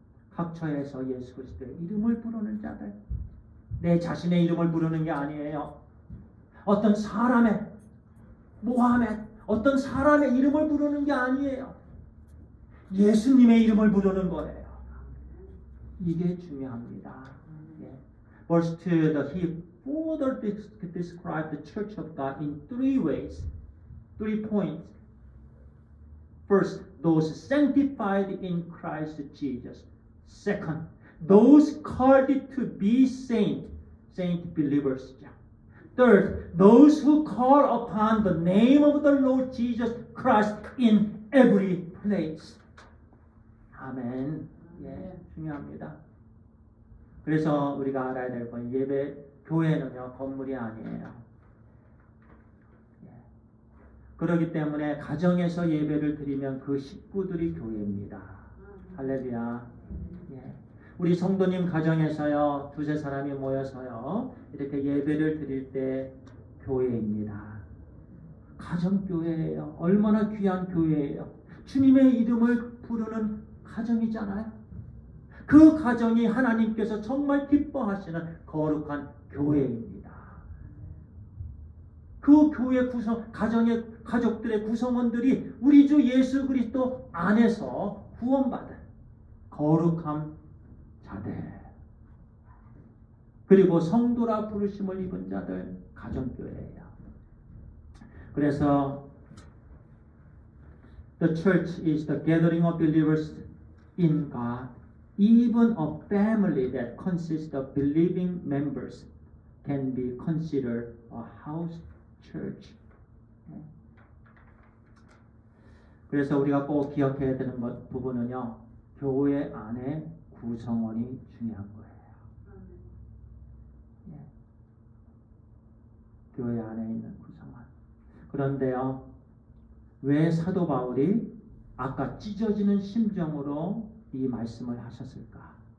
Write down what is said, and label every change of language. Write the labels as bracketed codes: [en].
[ko] 각처에서 예수 그리스도의 이름을 부르는 자들. 내 자신의 이름을 부르는 게 아니에요. 어떤 사람의 모하메드, 어떤 사람의 이름을 부르는 게 아니에요. 예수님의 이름을 부르는 거예요. 이게 중요합니다. [en] Verse 2, he further described the church of God in three ways, 3 points. First, those sanctified in Christ Jesus. Second, those called to be saint believers. Third, those who call upon the name of the Lord Jesus Christ in every place. [ko] 아멘. 예, 중요합니다. 그래서 우리가 알아야 될 건 교회는요, 건물이 아니에요. 예. 그렇기 때문에 가정에서 예배를 드리면 그 식구들이 교회입니다. 할렐루야. 예. 우리 성도님 가정에서요, 두세 사람이 모여서요, 이렇게 예배를 드릴 때 교회입니다. 가정교회예요. 얼마나 귀한 교회예요. 주님의 이름을 부르는 가정이잖아요. 그 가정이 하나님께서 정말 기뻐하시는 거룩한 교회입니다. 그 교회 가정의 가족들의 구성원들이 우리 주 예수 그리스도 안에서 구원받은 거룩한 자들, 그리고 성도라 부르심을 입은 자들, 가정교회예요. 그래서 [en] the church is the gathering of believers in God, even a family that consists of believing members can be considered a house church. [ko] 그래서 우리가 꼭 기억해야 되는 부분은요, 교회 안에 구성원이 중요한 거예요. 교회 안에 있는 구성원. 그런데요, 왜 사도 바울이 아까 찢어지는 심정으로 이 말씀을 하셨을까?